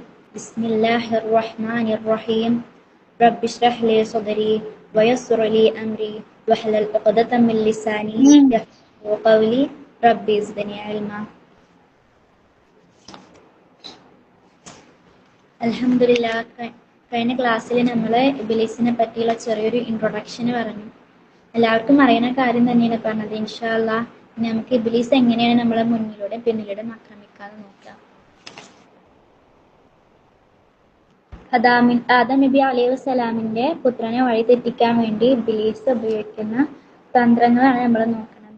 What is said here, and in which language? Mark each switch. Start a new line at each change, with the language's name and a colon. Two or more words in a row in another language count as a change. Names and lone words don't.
Arabic: بسم الله الرحمن الرحيم. رب اشرح لي صدري ويسر لي أمري واحلل عقدة من لساني يفقهوا قولي. رب زدني علما. الحمد لله,
Malayalam: കഴിഞ്ഞ ക്ലാസ്സിൽ നമ്മൾ ഇബ്ലീസിനെ പറ്റിയുള്ള ചെറിയൊരു ഇൻട്രൊഡക്ഷന് പറഞ്ഞു. എല്ലാവർക്കും അറിയുന്ന കാര്യം തന്നെയാണ് പറഞ്ഞത്.
Arabic: إن شاء الله
Malayalam: നമുക്ക് ഇബ്ലീസ് എങ്ങനെയാണ് നമ്മളെ മുന്നിലൂടെ പിന്നിലൂടെ ആക്രമിക്കാതെ നോക്കാം. ആദം നബി
Arabic: عليه السلام
Malayalam: പുത്രനെ വഴി തെറ്റിക്കാൻ വേണ്ടി ഇബ്ലീസ് ഉപയോഗിക്കുന്ന തന്ത്രങ്ങളാണ് നമ്മൾ നോക്കുന്നത്.